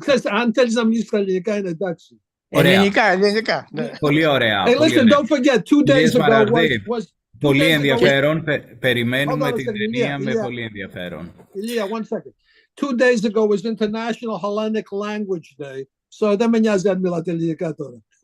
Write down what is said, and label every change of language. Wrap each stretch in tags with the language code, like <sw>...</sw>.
<el>Αν θέλεις να μιλήσεις στα ελληνικά είναι εντάξει. Ελληνικά. Πολύ ωραία.</el> <en>Hey, listen, don't forget, 2 days ago was</en> <el>πολύ ενδιαφέρον. Περιμένουμε την ταινία με πολύ ενδιαφέρον.</el> <en>Ilias, 1 second. 2 days ago was International Hellenic Language Day.</en> <el>So δεν με νοιάζει αν μιλάτε ελληνικά τώρα.</el>